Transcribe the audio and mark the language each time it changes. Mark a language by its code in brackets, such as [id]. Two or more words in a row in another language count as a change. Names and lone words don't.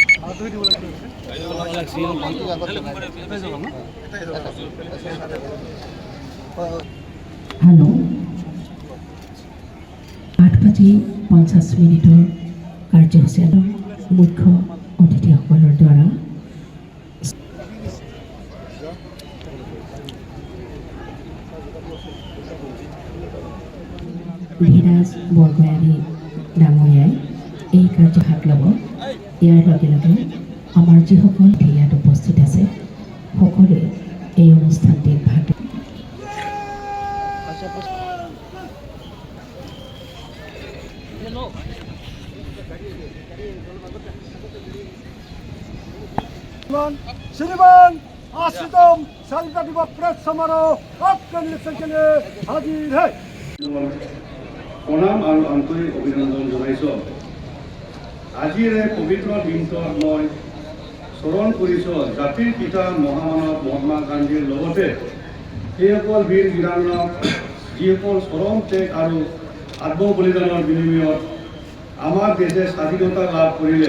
[as] हेलो 8:50 কাৰ্যসূচী মুখ্য অতিথিসকলৰ দ্বাৰা ধীৰাজ বৰগয়াৰী ডাঙৰীয়াই এই কাৰ্য হাত ল'ব। ইয়াৰ লগে লগে আমাৰ যিসকল ইয়াত উপস্থিত আছে সকলোৱে এই অনুষ্ঠানটিত ভাগ [hi] श्रीमान आशीतम स्वाधीनता दिवस प्रेस समारोह आपके निरीक्षण के लिए हाजिर है। [as] প্ৰণাম আৰু আন্তৰিক অভিনন্দন জনাইছোঁ। আজিৰ এই পবিত্ৰ দিনটোত মই স্মৰণ কৰিছোঁ জাতিৰ পিতা মহামানৱ মহাত্মা গান্ধীৰ লগতে সেইসকল বীৰ বীৰাংগনাক যিসকল চৰম ত্যাগ আৰু আত্মবলিদানৰ বিনিময়ত আমাৰ দেশে স্বাধীনতা লাভ কৰিলে।